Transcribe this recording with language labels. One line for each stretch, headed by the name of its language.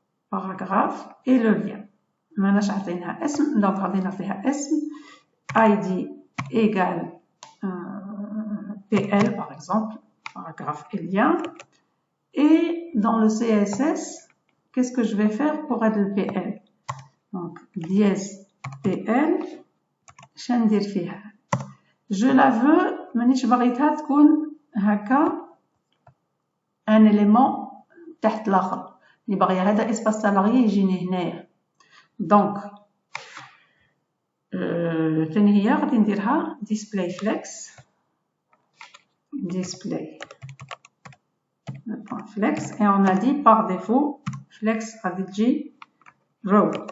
French: Paragraphe et le lien.
Arabic: ماناش عطيناها اسم،
French: donc
Arabic: عطينا فيها اسم
French: ID égale PL par exemple, paragraphe et lien. Et dans le CSS, qu'est-ce que je vais faire pour être le PL? Donc dièse PL,
Arabic: شندير فيها.
French: Je la veux,
Arabic: مانيش بغيتها تكون هكا
French: un élément
Arabic: تحت الآخر. اللي باغية هذا
French: espace salarié
Arabic: يجيني هنايا.
French: Donc
Arabic: فين هي غادي نديرها
French: display flex le point flex et on a dit par défaut flex
Arabic: غادي تجي
French: row.